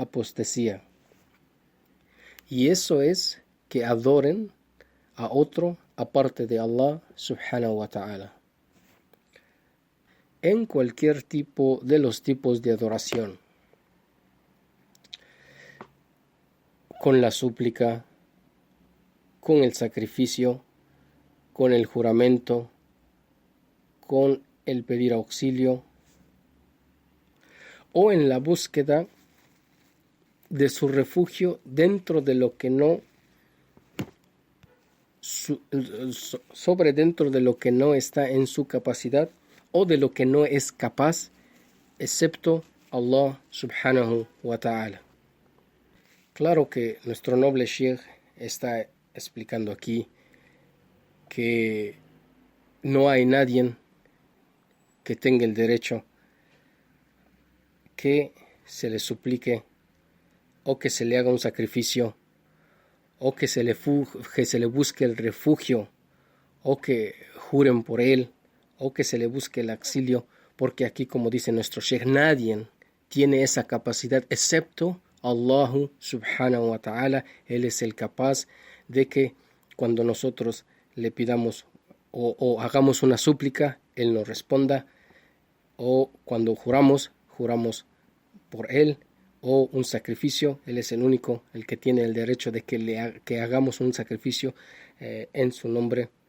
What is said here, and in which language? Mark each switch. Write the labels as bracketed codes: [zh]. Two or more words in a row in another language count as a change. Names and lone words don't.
[es] apostasía, y eso es que adoren a otro aparte de Allah [ar] سبحانه وتعالى. [es] En cualquier tipo de los tipos de adoración, con la súplica, con el sacrificio, con el juramento, con el pedir auxilio, o en la búsqueda de su refugio dentro de lo que no dentro de lo que no está en su capacidad o de lo que no es capaz, excepto Allah [ar] سبحانه وتعالى. [es] Claro que nuestro noble Sheikh está explicando aquí que no hay nadie que tenga el derecho que se le suplique o que se le haga un sacrificio o que se le busque el refugio o que juren por él o que se le busque el auxilio, porque aquí, como dice nuestro Sheikh, nadie tiene esa capacidad excepto Allah [ar] سبحانه وتعالى. [es] Él es el capaz de que cuando nosotros le pidamos o hagamos una súplica, Él nos responda, o cuando juramos por Él, o un sacrificio, Él es el único, el que tiene el derecho de que hagamos un sacrificio en su nombre.